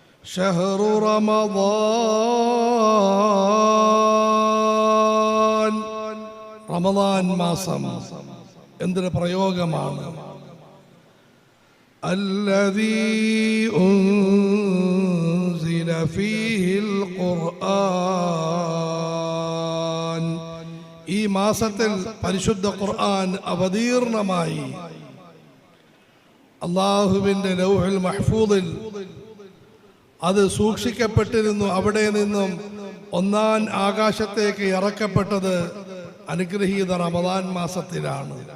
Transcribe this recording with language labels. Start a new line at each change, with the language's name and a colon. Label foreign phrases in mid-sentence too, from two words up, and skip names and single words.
Arabic: شهر رمضان
Malayalam: റമദാൻ മാസം എന്തൊരു പ്രയോഗമാണ്.
Arabic: الذي أنزل فيه القرآن
Malayalam: ഈ മാസത്തിൽ പരിശുദ്ധ ഖുർആൻ അവതീർണമായി അല്ലാഹുവിൻ്റെ
Arabic: اللوح المحفوظ
Malayalam: അത് സൂക്ഷിക്കപ്പെട്ടിരുന്നു. അവിടെ നിന്നും ഒന്നാം ആകാശത്തേക്ക് ഇറക്കപ്പെട്ടത് അനുഗ്രഹീത റമദാൻ മാസത്തിലാണ്.